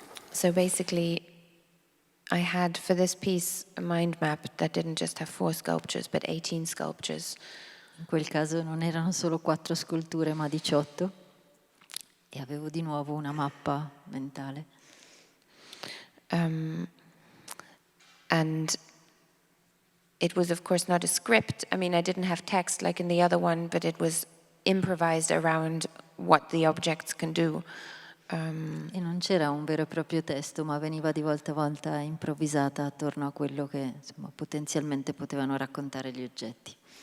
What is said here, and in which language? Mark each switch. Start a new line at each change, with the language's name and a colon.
English: So basically, I had for this piece a mind map that didn't just have 4 sculptures, but 18 sculptures.
Italian: In quel caso non erano solo 4 sculture, ma 18. E avevo di nuovo una mappa mentale.
English: And it was, of course, not a script. I mean, I didn't have text like in the other one, but it was improvised around what the objects can do.
Italian: E non c'era un vero e proprio testo, ma veniva di volta a volta improvvisata attorno a quello che insomma, potenzialmente potevano raccontare gli oggetti.